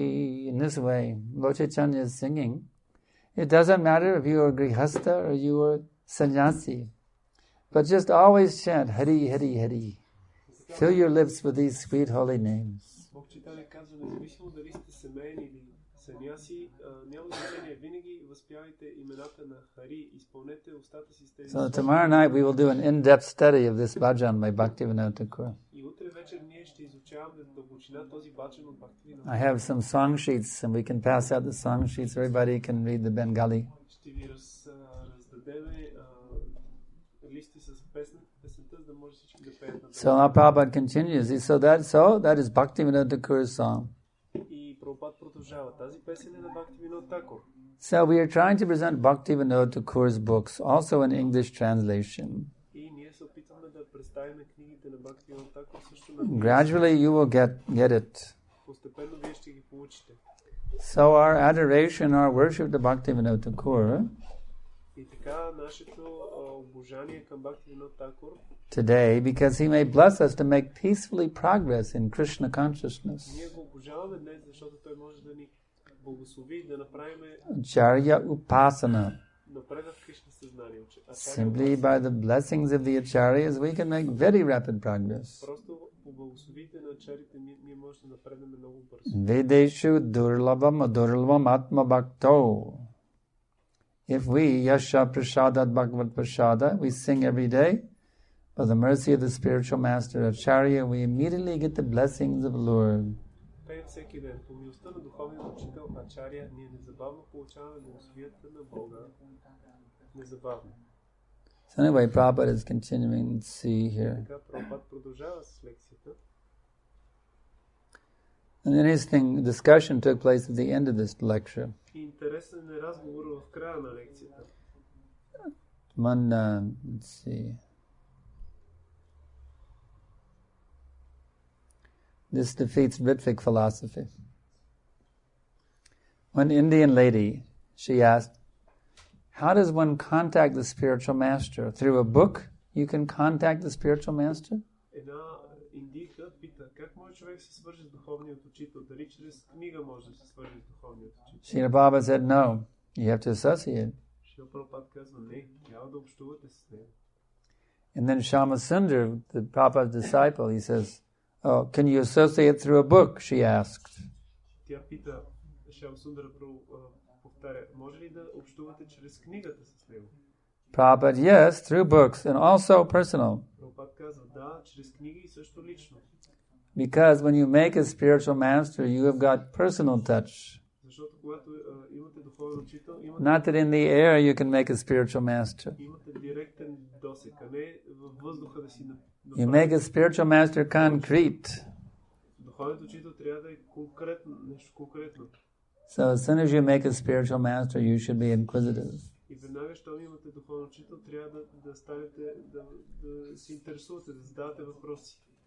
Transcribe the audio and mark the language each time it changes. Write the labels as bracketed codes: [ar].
[en] In this way, Lord Chaitanya is singing. It doesn't matter if you are grihastha or you are sannyasi, but just always chant Hari Hari Hari. Fill your lips with these sweet holy names. [bg] Бог Чайтаня казва, независимо дали сте семейни или саняси, няма значение, винаги възпявайте имената на Хари, изпълнете устата си с тези. [en] So tomorrow night we will do an in-depth study of this bhajan by Bhaktivinoda Thakur. [bg] И утре вечер ние ще изучаваме дълбочина този баджан от Бхактивинода. [en] I have some song sheets and we can pass out the song sheets. Everybody can read the Bengali. [bg] Ще ви раздадеме листи с песента, за да може всички да пеят на [en] So now Prabhupada continues. That is Bhaktivinoda Thakur's song. [bg] И Прабхупад продължава. Тази песен е на Бхактивинода Такур. [en] So we are trying to present Bhaktivinoda Thakur's books, also in English translation. [bg] И ние се опитваме да представим книгите на Бхактивинода Такур също на. [en] Gradually you will get it. [bg] Постепенно вие ще ги получите. [en] So our adoration, our worship to Bhaktivinoda Thakur [bg] И така нашето обожание към Бхактивинода Такур [en] today, because he may bless us to make peacefully progress in Krishna consciousness. [bg] Ние го обожаваме днес, защото той може да ни благослови да направим [sa] Acharya Upasana. [bg] напредък в Кришна съзнание. [en] Simply by the blessings of the acharyas, we can make very rapid progress. [bg] Просто по благословите на ачарите ние може да напреднем много бързо. [sa] Vedeshu durlabam atma bhakto. [en] If we, [sa] yasha prasadat bhagavad prasada, [en] we sing every day, by the mercy of the spiritual master Acharya, we immediately get the blessings of Lord. [bg] Пеем всеки ден. По милостта на духовния учител Ачаря, ние незабавно получаваме благословията на Бога. Незабавно. [en] So anyway, Prabhupada is continuing. Let's see here. [bg] Така Прабхупад продължава с лекцията. [en] An interesting discussion took place at the end of this lecture. [bg] Интересен е разговор в края на лекцията. [en] Let's see. This defeats Ritvic philosophy. One Indian lady, she asked, how does one contact the spiritual master? Through a book you can contact the spiritual master? [bg] Една индийка пита, как може човек се свърже с духовният учител? Дали чрез книга може да се свърже с духовният учител? [en] Srila Prabhupada said, no, you have to associate. [bg] Шрила Прабхупад казва, не, трябва да общувате с него. [en] And then Shama Sundar, the Prabhupada's disciple, he says, oh, can you associate through a book? She asked. [bg] Тя пита, Шама Сундара повтаря, може ли да общувате чрез книгата с него? [en] Prabhupada, yes, through books and also personal. [bg] Прабхупад казва, да, чрез книги и също лично. [en] Because when you make a spiritual master, you have got personal touch. [bg] Защото когато имате духовен учител, [en] Not that in the air you can make a spiritual master. [bg] имате директен досек, а не във въздуха да си [en] You make a spiritual master concrete. [bg] Духовният учител трябва да е конкретно, нещо конкретно. [en] So as soon as you make a spiritual master, you should be inquisitive. [bg] И веднага, щом имате духовен учител, трябва да станете, да се интересувате, да задавате въпроси.